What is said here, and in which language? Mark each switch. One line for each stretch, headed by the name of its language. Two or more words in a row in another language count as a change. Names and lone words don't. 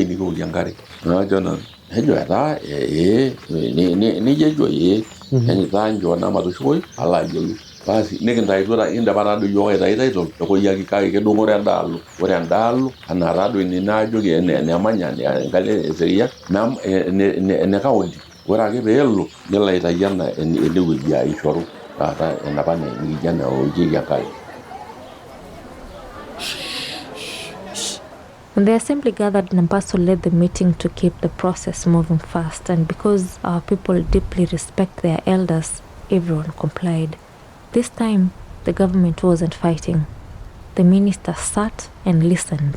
Masai: nikiokie enkare ajo nanu nejo etaa nijo ejo taa njoo naa matushukoi alo ayiolou basi nikintaituo indapa taadoi yiok aitai title epuoi kake kedung'ore endaalo ore endaalo anaa taadoi ine naajoki enemanya enkalo eserian ene kaunti ore ake peelo nelo aitai enewueji aishoru taata enapa nikijo enaokieki enkare.
English: When the assembly gathered, Nampaso led the meeting to keep the process moving fast, and because our people deeply respect their elders, everyone complied. This time, the government wasn't fighting. The minister sat and listened.